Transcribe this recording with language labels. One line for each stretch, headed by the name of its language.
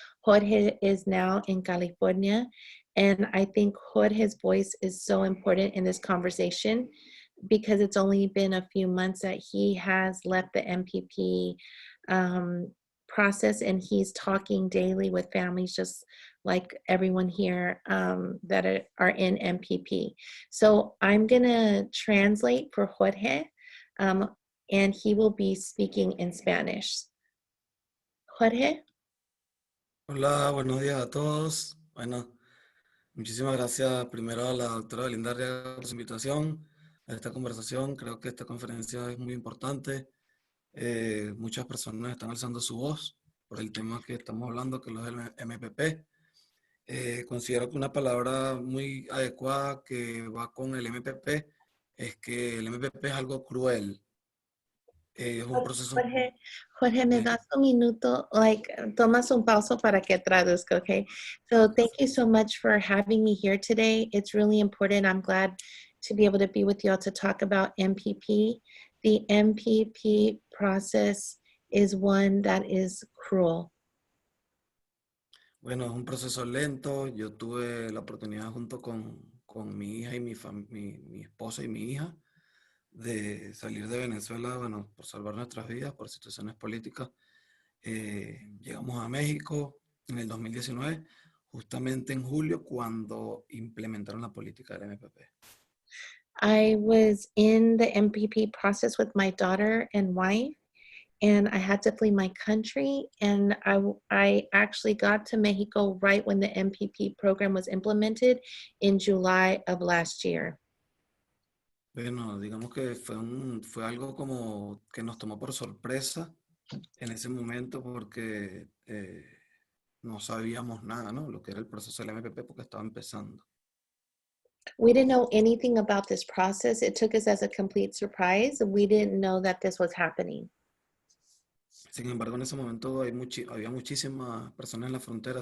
English: Jorge is now in California, and I think Jorge's voice is so important in this conversation, because it's only been a few months that he has left the MPP process, and he's talking daily with families just like everyone here that are in MPP. So I'm gonna translate for Jorge, and he will be speaking in Spanish. Jorge.
Spanish: Hola, buenos días a todos. Bueno, muchísimas gracias primero a la doctora Belinda Arriaga por su invitación a esta conversación. Creo que esta conferencia es muy importante. Muchas personas están alzando su voz por el tema que estamos hablando, que es el MPP. Considero que una palabra muy adecuada que va con el MPP es que el MPP es algo cruel. Es un proceso... Jorge, me das un minuto, tomas un pauso para que traduzca, okay?
English: So thank you so much for having me here today. It's really important. I'm glad to be able to be with you all to talk about MPP. The MPP process is one that is cruel.
Spanish: Bueno, es un proceso lento. Yo tuve la oportunidad junto con mi hija y mi esposa y mi hija de salir de Venezuela, bueno, por salvar nuestras vidas, por situaciones políticas. Llegamos a México en el 2019, justamente en julio, cuando implementaron la política del MPP.
English: I was in the MPP process with my daughter and wife, and I had to flee my country. And I actually got to Mexico right when the MPP program was implemented in July of last year.
Spanish: Bueno, digamos que fue algo como que nos tomó por sorpresa en ese momento porque no sabíamos nada, ¿no? Lo que era el proceso del MPP porque estaba empezando.
English: We didn't know anything about this process. It took us as a complete surprise. We didn't know that this was happening.
Spanish: Sin embargo, en ese momento había muchísimas personas en la frontera.